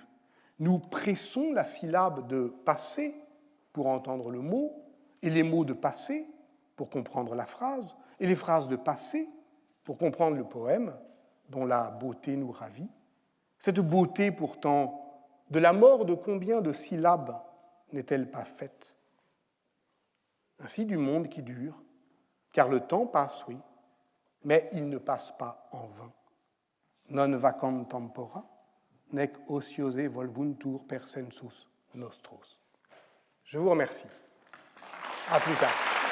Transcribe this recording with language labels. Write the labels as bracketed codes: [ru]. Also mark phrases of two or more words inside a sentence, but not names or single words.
[fr] Nous pressons la syllabe de passer pour entendre le mot, et les mots de passer pour comprendre la phrase, et les phrases de passer pour comprendre le poème dont la beauté nous ravit. Cette beauté pourtant, de la mort de combien de syllabes n'est-elle pas faite? Ainsi du monde qui dure, car le temps passe, oui, mais il ne passe pas en vain. [la] Non vacant tempora, nec ociose volvuntur per sensus nostros. [fr] Je vous remercie. À plus tard.